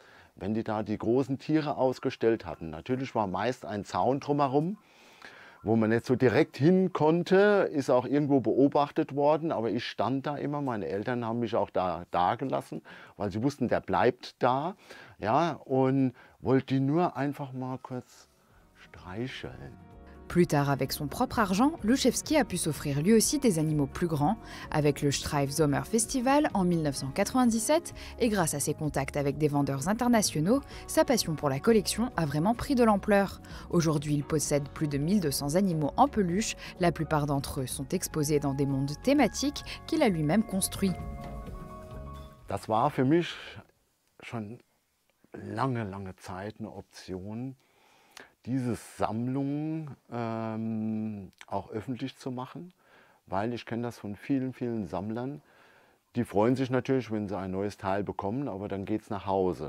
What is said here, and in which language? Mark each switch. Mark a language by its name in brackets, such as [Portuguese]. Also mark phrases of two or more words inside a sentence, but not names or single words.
[German] Wenn die da die großen Tiere ausgestellt hatten. Natürlich war meist ein Zaun drumherum, wo man nicht so direkt hin konnte, ist auch irgendwo beobachtet worden, aber ich stand da immer, meine Eltern haben mich auch da gelassen, weil sie wussten, der bleibt da, ja, und wollte die nur einfach mal kurz streicheln. [French] Plus tard, avec son propre argent, Gluszewski a pu s'offrir lui aussi des animaux plus grands, avec le Streif Sommer Festival en 1997, et grâce à ses contacts avec des vendeurs internationaux, sa passion pour la collection a vraiment pris de l'ampleur. Aujourd'hui, il possède plus de 1200 animaux en peluche, la plupart d'entre eux sont exposés dans des mondes thématiques qu'il a lui-même construits. [German] Das war für mich schon lange Zeit eine Option, diese Sammlung auch öffentlich zu machen, weil ich kenne das von vielen Sammlern. Die freuen sich natürlich, wenn sie ein neues Teil bekommen, aber dann geht es nach Hause.